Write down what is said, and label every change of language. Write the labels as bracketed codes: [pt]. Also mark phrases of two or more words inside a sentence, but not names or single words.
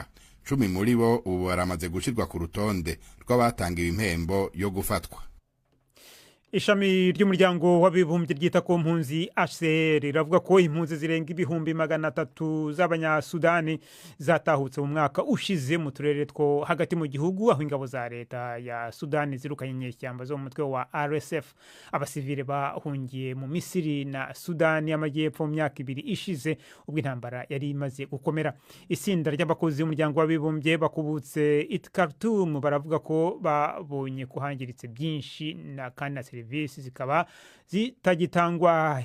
[rn] 10 muri bo ubu baramaze gushirwa ku rutonde rw'abatangiwe impembo yo gufatwa. Ishami ry'umuryango w'abibumbye ryita ku mpunzi HCR riravuga ko impunzi zirenga 300 z'abanyasudani zatahutse mu mwaka ushize mu turere two hagati mu gihugu, aho ingabo za leta ya Sudani zirukanye inyeshyamba zo mu mutwe wa RSF. Abasivile bahungiye mu Misiri na Sudani y'Amajyepfo mu myaka 2 ishize ubwo intambara yari imaze gukomera. Isinda ry'abakozi b'umuryango w'abibumbye bakubutse i Khartoum baravuga ko babonye kuhangiritse byinshi na kandi serivisi zikaba zitagitangwa.